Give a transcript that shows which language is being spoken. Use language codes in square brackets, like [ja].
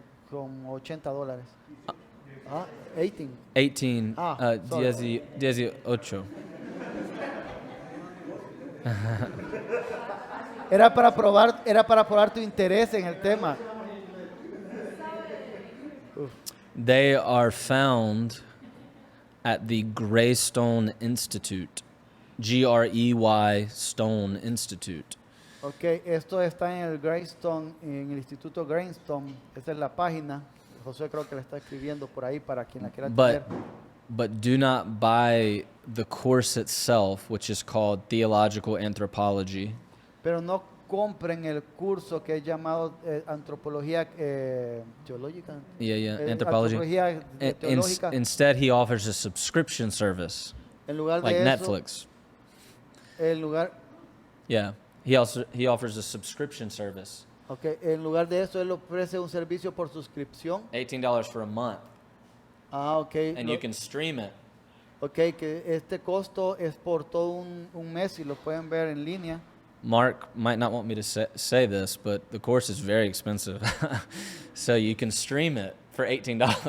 [es] Con $80. 18. 18. [en] Sorry. 18. [es] Era para probar tu interés en el tema. [en] They are found at the Greystone Institute. Grey Stone Institute. [es] Ok, esto está en el Greystone, en el Instituto Greystone. Esa es la página. José creo que la está escribiendo por ahí para quien la quiera [en] But [es] entender. [en] but do not buy the course itself, which is called Theological Anthropology. [es] Pero no compren el curso que es llamado Antropología Teológica. [en] Anthropology. [es] Antropología Teológica. [en] Instead, he offers a subscription service [es] En lugar [en] like [es] de eso, [en] Netflix. [es] en lugar, [en] Yeah, he offers a subscription service, [es] okay, en lugar de eso, él ofrece un servicio por suscripción. [en] $18 for a month, [es] Ah, ok. [en] and you can stream it. [es] Ok, que este costo es por todo un mes y lo pueden ver en línea. [en] Mark might not want me to say this, but the course is very expensive, so you can stream it for $18.